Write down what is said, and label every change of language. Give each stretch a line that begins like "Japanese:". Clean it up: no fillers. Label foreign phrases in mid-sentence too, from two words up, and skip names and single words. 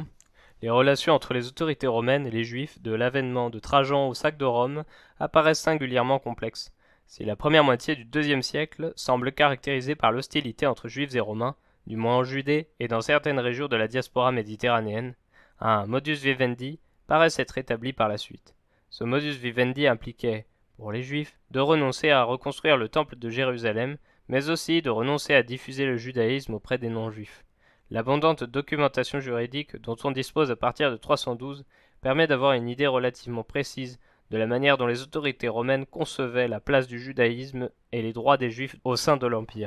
French: Les relations entre les autorités romaines et les Juifs, de l'avènement de Trajan au sac de Rome, apparaissent singulièrement complexes. Si la première moitié du IIe siècle semble caractérisée par l'hostilité entre Juifs et Romains, du moins en Judée et dans certaines régions de la diaspora méditerranéenne, un
Latin: modus vivendi
French: paraît s'être établi par la suite. Ce
Latin: modus vivendi
French: impliquait, pour les Juifs, de renoncer à reconstruire le temple de Jérusalem, mais aussi de renoncer à diffuser le judaïsme auprès des non-juifs. L'abondante documentation juridique dont on dispose à partir de 312 permet d'avoir une idée relativement précise de la manière dont les autorités romaines concevaient la place du judaïsme et les droits des juifs au sein de l'Empire.